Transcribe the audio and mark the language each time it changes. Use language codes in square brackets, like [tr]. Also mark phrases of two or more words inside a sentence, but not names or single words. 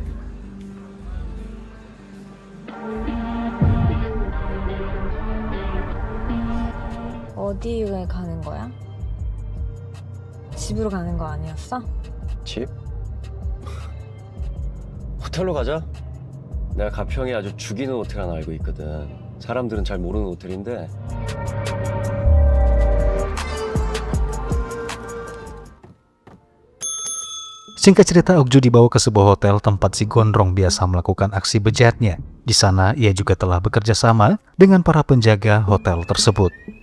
[ko] 어디에 가는 거야? 집으로 가는 거 아니었어? 집? 호텔로 가자. 내가 가평에 아주 죽이는 호텔 하나 알고 있거든. 사람들은 잘 모르는 호텔인데. [id] Singkat cerita, Okju dibawa ke sebuah hotel tempat si gondrong biasa melakukan aksi bejatnya. Di sana, ia juga telah bekerja sama dengan para penjaga hotel tersebut.